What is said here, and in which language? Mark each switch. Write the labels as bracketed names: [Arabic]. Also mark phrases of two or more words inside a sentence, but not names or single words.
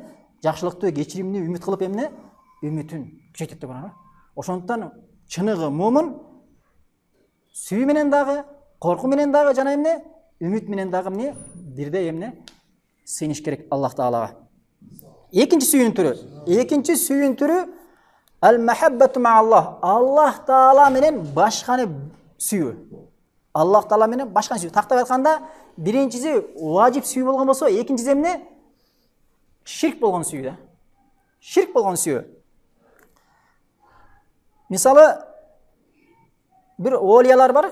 [Kyrgyz] Жакшылыктуу, кечиримдүү үмүт кылып эмне? Үмүтүн күчөйтөт деп атат. Ошондуктан чыныгы момун сүйүү менен дагы, коркуу менен дагы жана эмне? Үмүт менен дагы эмне? Бирдей эмне? Сыйыныш керек Аллах Таалага. Экинчи сүйүүнүн түрү [Arabic] المحبة مع الله. [Kyrgyz] Аллах Таала менен башканы сүйүү. Аллах Таала менен башканы сүйүү. Тактап айтканда, биринчиси важип сүйүү болгон болсо, экинчиси эмне? Ширк болгон сүйүү да. Ширк болгон сүйүү. Мисалы, бир олиялар бар.